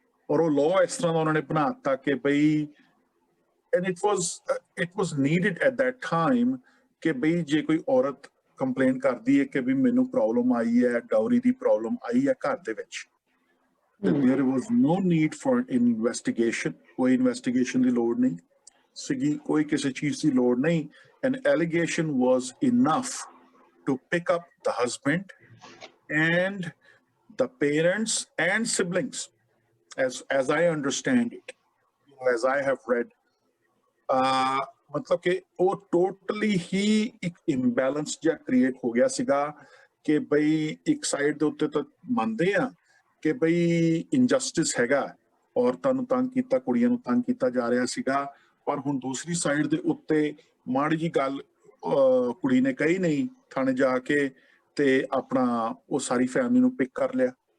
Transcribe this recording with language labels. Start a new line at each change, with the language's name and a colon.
Punjabi: ਔਰ ਉਹ ਲਾਅ ਇਸ ਤਰ੍ਹਾਂ ਦਾ ਉਹਨਾਂ ਨੇ ਬਣਾ ਦਿੱਤਾ ਕਿ ਬਈ,
English: and it was needed at that time
Punjabi: ਕਿ ਬਈ ਜੇ ਕੋਈ ਔਰਤ ਕੰਪਲੇਂਟ ਕਰਦੀ ਹੈ ਕਿ ਵੀ ਮੈਨੂੰ ਪ੍ਰੋਬਲਮ ਆਈ ਹੈ, ਡਾਊਰੀ ਦੀ ਪ੍ਰੋਬਲਮ ਆਈ ਹੈ ਘਰ ਦੇ ਵਿੱਚ,
English: there was no need for investigation।
Punjabi: ਕੋਈ ਇਨਵੈਸਟੀਗੇਸ਼ਨ ਦੀ ਲੋੜ ਨਹੀਂ ਸੀਗੀ, ਕੋਈ ਕਿਸੇ ਚੀਜ਼ ਦੀ ਲੋੜ ਨਹੀਂ।
English: an allegation was enough to pick up the husband and the parents and siblings, as I understand it, as I have read।
Punjabi: ਮਤਲਬ ਕਿ ਉਹ ਟੋਟਲੀ ਹੀ ਇੱਕ ਇੰਬੈਲੈਂਸ ਜਿਹਾ ਕ੍ਰੀਏਟ ਹੋ ਗਿਆ ਸੀਗਾ ਕਿ ਬਈ ਇੱਕ ਸਾਈਡ ਦੇ ਉੱਤੇ ਤਾਂ ਮੰਨਦੇ ਆ ਕਿ ਬਈ ਇਨਜਸਟਿਸ ਹੈਗਾ, ਔਰਤਾਂ ਨੂੰ ਤੰਗ ਕੀਤਾ, ਕੁੜੀਆਂ ਨੂੰ ਤੰਗ ਕੀਤਾ ਜਾ ਰਿਹਾ ਸੀਗਾ, ਪਰ ਹੁਣ ਦੂਸਰੀ ਸਾਈਡ ਦੇ ਉੱਤੇ ਮਾੜੀ ਜੀ ਗੱਲ ਕੁੜੀ ਨੇ ਕਹੀ ਨਹੀਂ ਥਾਣੇ ਜਾ ਕੇ, ਤੇ ਆਪਣਾ ਉਹ ਸਾਰੀ ਫੈਮਿਲੀ ਨੂੰ ਪਿਕ ਕਰ ਲਿਆ।